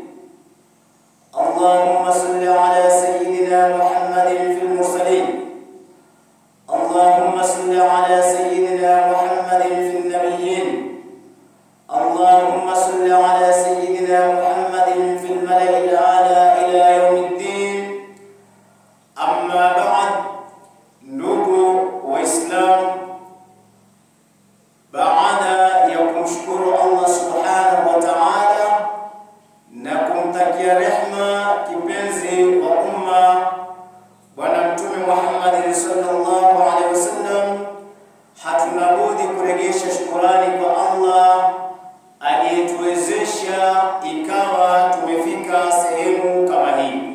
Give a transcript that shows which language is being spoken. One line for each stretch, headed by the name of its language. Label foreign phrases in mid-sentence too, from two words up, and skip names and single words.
Arabic: اللهم صل على سيدنا محمد في المرسلين. اللهم صل على سيدنا محمد في النبيين. اللهم صل على سيدنا محمد في الملأ الأعلى إلى يوم الدين. أما بعد,
Swahili: ndugu Waislamu, baada ya kumshukuru Allah
Arabic: سبحانه وتعالى
Swahili: na kumtakia rehma kipenzi wa umma Bwana Mtume Muhammad
Arabic: صلى الله عليه وسلم,
Swahili: hatuna budi kurejesha shukrani kwa Allah aliyetuwezesha ikawa tumefika sehemu kama hii.